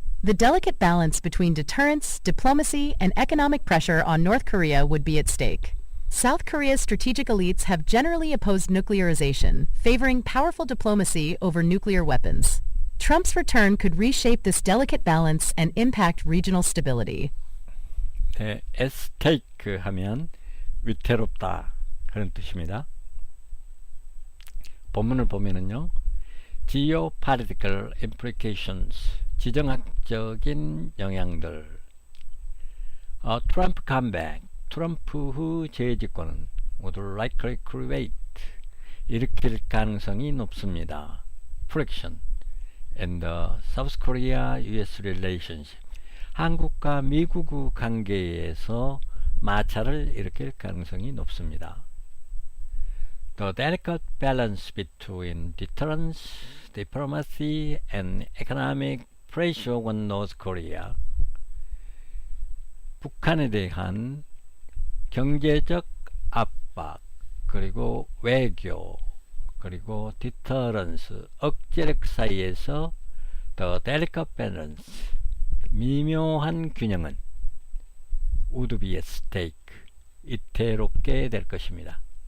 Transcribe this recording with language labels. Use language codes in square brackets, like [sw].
[en] The delicate balance between deterrence, diplomacy, and economic pressure on North Korea would be at stake. South Korea's strategic elites have generally opposed nuclearization, favoring powerful diplomacy over nuclear weapons. Trump's return could reshape this delicate balance and impact regional stability. [ko] 네, [en] at stake [ko] 하면 위태롭다, 그런 뜻입니다. 본문을 보면은요, [en] geopolitical implications, [ko] 지정학적인 영향들. [en] Trump comeback, [ko] 트럼프의 재집권은 [en] would likely create, [ko] 일으킬 가능성이 높습니다. [en] friction in the South Korea-US relationship, [ko] 한국과 미국의 관계에서 마찰을 일으킬 가능성이 높습니다. [en] The delicate balance between deterrence, diplomacy, and economic pressure on North Korea, [ko] 북한에 대한 경제적 압박, 그리고 외교, 그리고 디터런스, 억제력 사이에서 [en] the delicate balance, [ko] 미묘한 균형은 [en] would be at stake, [ko] 이태롭게 될 것입니다.